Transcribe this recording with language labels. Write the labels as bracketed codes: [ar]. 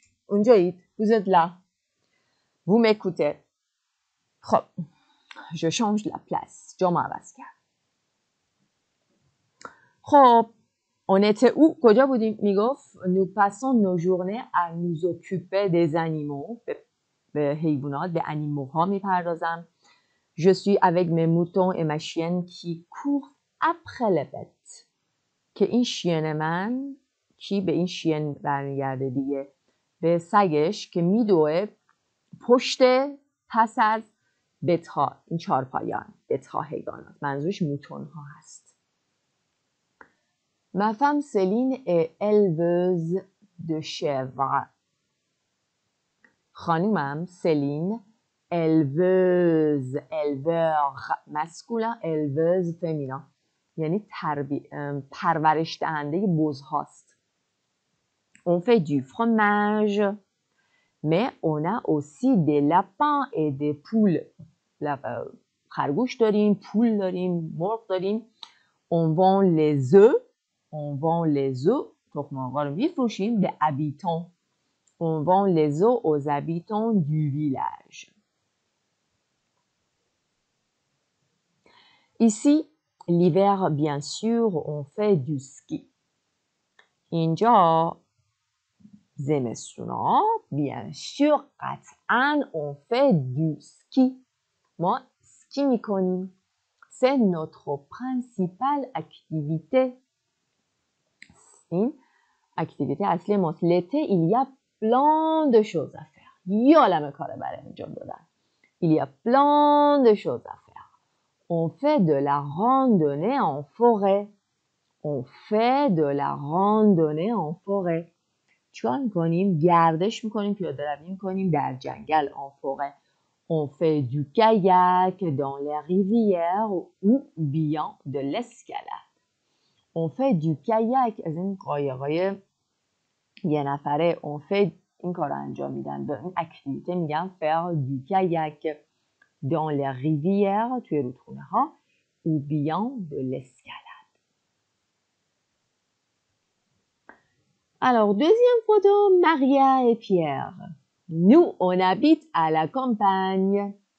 [fa] اونجایید. [fr] vous êtes là. vous m'écoutez. خب je change la place. [fa] جا ما عوض کرد. [fr] خب on était où؟ [fa] کجا بودیم؟ [fr] میگفت nous passons nos journées à nous occuper des animaux. [fa] به حیوانات، به انیموها میپردازم. [fr] je suis avec mes moutons et ma chienne qui court après les bêtes. [fa] که این شین من کی به این شین برمیگرده دیگه؟ به سگش که میدوه پشت پس از بتها، این چارپایان، بتها حیوانات، منظورش موتون ها هست. [fr] ma femme Céline est éleveuse de chèvres. [fa] خانومم سلین éleveuse، [fr] éleveur masculin، éleveuse féminin، [fa] یعنی پرورش دهنده بزهاست. [fr] on fait du fromage mais on a aussi des lapins et des poules. [fa] خرگوش داریم، پول داریم، مرغ داریم. [fr] on vend les œufs. on vend les œufs. [fa] تخم مرغا رو میفروشیم به habitants. [fr] on vend les œufs aux habitants du village. ici l'hiver bien sûr on fait du ski. [fa] اینجا زمستونا [fr] bien sûr [fa] قطعاً [fr] on fait du ski. [fa] ما سکی میکنیم. [fr] c'est notre principale activité. [fa] این اکتیویته اصلی ماست. [fr] l'été il y a plein de choses à faire. [fa] یه عالمه کاره برای انجام دادن. [fr] il y a plein de choses à faire. on fait de la randonnée en forêt. on fait de la randonnée en forêt. [fa] چیکار میکنیم؟ گردش میکنیم، پیاده روی میکنیم در جنگل. [fr] en forêt. on fait du kayak dans les rivières ou bien de l'escalade. on fait du kayak [fa] از این قایقای یه نفره. [fr] on fait [fa] این کار رو انجام میدن. به این اکتیویته میگن [fr] faire du kayak dans les rivières [fa] توی رودخونه ها [fr] ou bien de l'escalade. Alors, deuxième photo, Maria et Pierre. Nous, on habite à la campagne.